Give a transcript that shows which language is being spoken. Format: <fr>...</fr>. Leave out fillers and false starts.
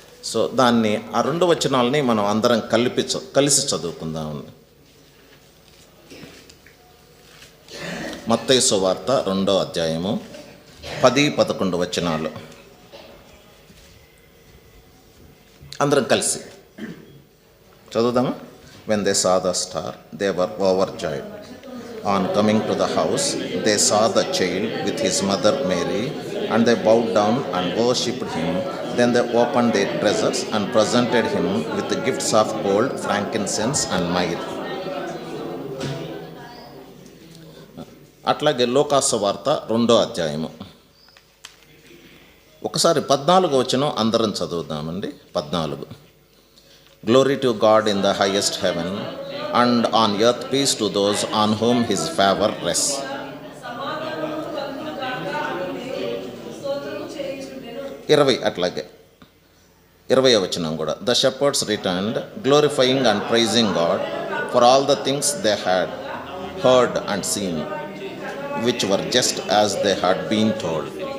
<te>So దాన్ని, ఆ 2 వచనాలని మనం అందరం కలిసి చదువుకుందాం. మత్తయి సువార్త 2వ అధ్యాయము 10-11 వచనాలు అందరం కలిసి చదువుదామా?</te> <en>When they saw the star, they were overjoyed. On coming to the house, they saw the child with his mother Mary, and they bowed down and worshipped him. Then they opened their treasures and presented him with the gifts of gold, frankincense and myrrh.</en> <te>అట్లాగే లోకాసు వార్త 2వ అధ్యాయము ఒకసారి 14వ వచనం అందరం చదువుదామండి. 14.</te> <en>Glory to God in the highest heaven, and on earth peace to those on whom his favor rests. 20</en> <te>అట్లాగే 20వ వచనం కూడా.</te> <en>The shepherds returned, glorifying and praising God for all the things they had heard and seen, which were just as they had been told.</en>